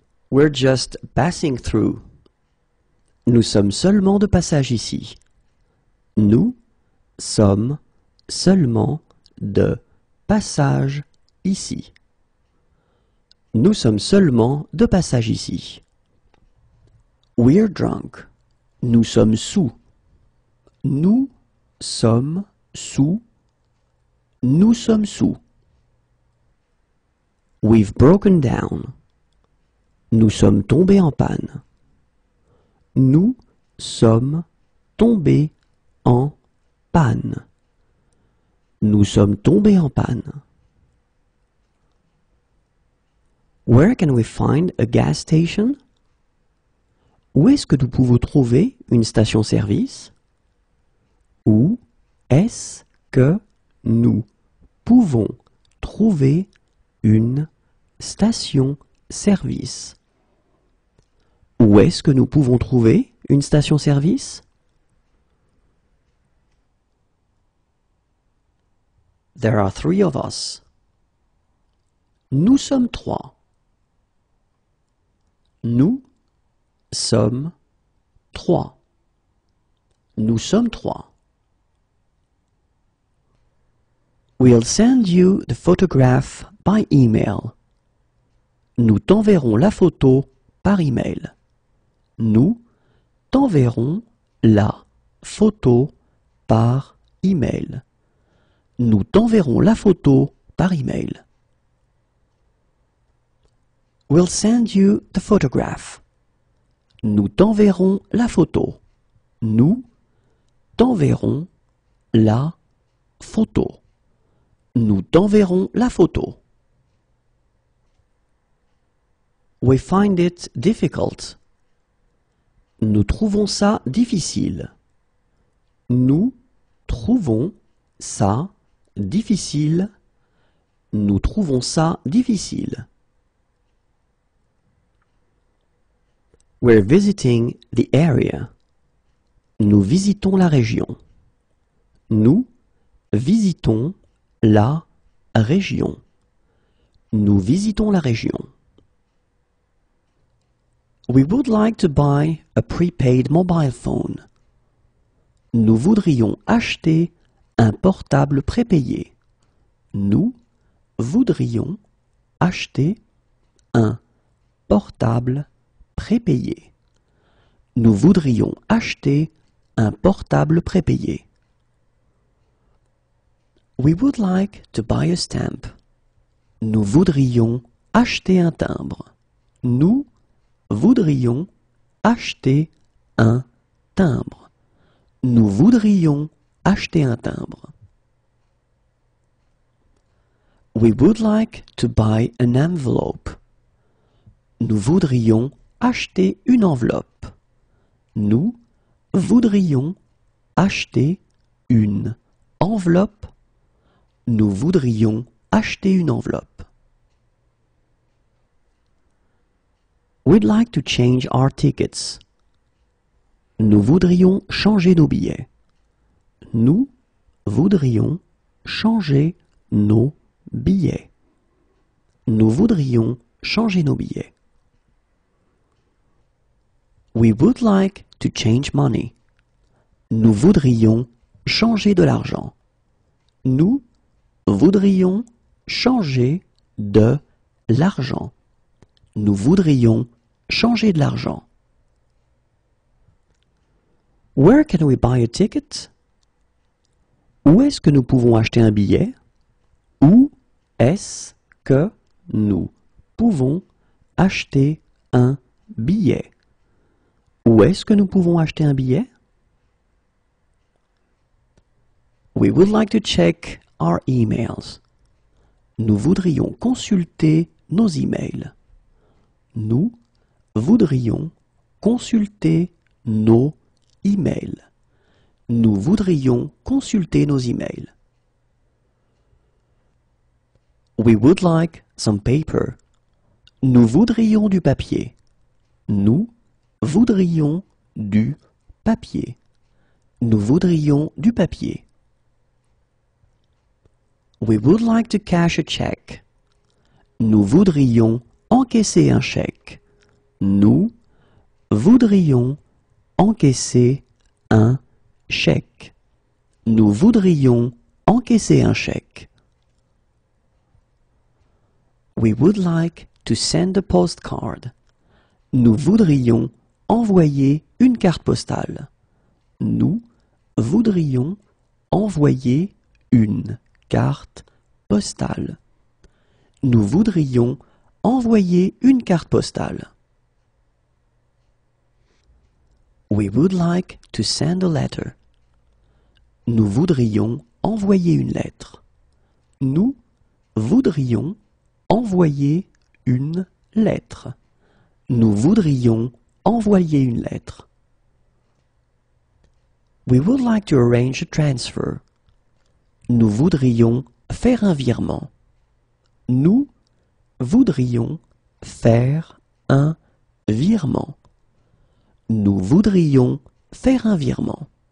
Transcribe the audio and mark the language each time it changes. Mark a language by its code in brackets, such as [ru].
[en] We're just passing through. [fr] Nous sommes seulement de passage ici. Nous sommes seulement de passage ici. Nous sommes seulement de passage ici. [en] We're drunk. [fr] Nous sommes sous. Nous sommes sous. Nous sommes sous. [en] We've broken down. [fr] Nous sommes tombés en panne. Nous sommes tombés en panne. Nous sommes tombés en panne. [en] Where can we find a gas station? [fr] Où est-ce que nous pouvons trouver une station-service? Où est-ce que nous pouvons trouver une station-service? Où est-ce que nous pouvons trouver une station-service? [en] There are 3 of us. [fr] Nous sommes 3. Nous sommes 3. Nous sommes 3. [en] We'll send you the photograph by email. [fr] Nous t'enverrons la photo par email. Nous t'enverrons la photo par email. Nous t'enverrons la photo par email. [en] We'll send you the photograph. [fr] Nous t'enverrons la photo. Nous t'enverrons la photo. Nous t'enverrons la photo. [en] We find it difficult. [fr] Nous trouvons ça difficile. Nous trouvons ça difficile. Nous trouvons ça difficile. [en] We're visiting the area. [fr] Nous visitons la région. Nous visitons la région. Nous visitons la région. [en] We would like to buy a prepaid mobile phone. [fr] Nous voudrions acheter un portable prépayé. Nous voudrions acheter un portable prépayé. Nous voudrions acheter un portable prépayé. [en] We would like to buy a stamp. [fr] Nous voudrions acheter un timbre. Nous voudrions acheter un timbre. Nous voudrions acheter un timbre. [en] We would like to buy an envelope. [fr] Nous voudrions acheter une enveloppe. Nous voudrions acheter une enveloppe. Nous voudrions acheter une enveloppe. [en] We'd like to change our tickets. [fr] Nous voudrions changer nos billets. Nous voudrions changer nos billets. Nous voudrions changer nos billets. [en] We would like to change money. [fr] Nous voudrions changer de l'argent. Nous voudrions changer de l'argent. Nous voudrions changer de l'argent. [en] Where can we buy a ticket? [fr] Où est-ce que nous pouvons acheter un billet? Où est-ce que nous pouvons acheter un billet? Où est-ce que nous pouvons acheter un billet? [en] We would like to check our emails. [fr] Nous voudrions consulter nos emails. Nous voudrions consulter nos emails. Nous voudrions consulter nos emails. [en] We would like some paper. [fr] Nous voudrions du papier. Nous voudrions du papier. Nous voudrions du papier. [en] We would like to cash a check. [fr] Nous voudrions encaisser un chèque. Nous voudrions encaisser un chèque. Nous voudrions encaisser un chèque. [en] We would like to send a postcard. [fr] Nous voudrions envoyer une carte postale. Nous voudrions envoyer une carte postale. Nous voudrions envoyer une carte postale. [en] We would like to send a letter. [fr] Nous voudrions envoyer une lettre. Nous voudrions envoyer une lettre. Nous voudrions envoyer une lettre. [en] We would like to arrange a transfer. [fr] Nous voudrions faire un virement. Nous voudrions faire un virement. Nous voudrions faire un virement.